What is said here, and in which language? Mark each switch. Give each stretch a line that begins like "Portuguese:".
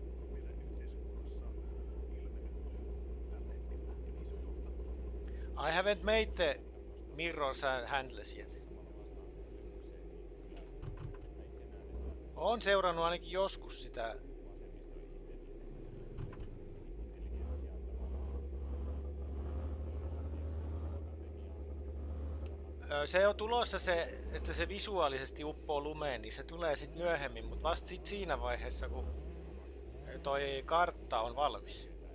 Finnish: meidän yhteiskunnassa ilmennyt
English: I haven't made the mirrors and handles yet.
Finnish: Oon seurannut ainakin joskus sitä. Se on tulossa se, että se visuaalisesti uppoo lumeen, niin se tulee sitten myöhemmin, mutta vasta sit siinä vaiheessa, kun toi kartta on valmis.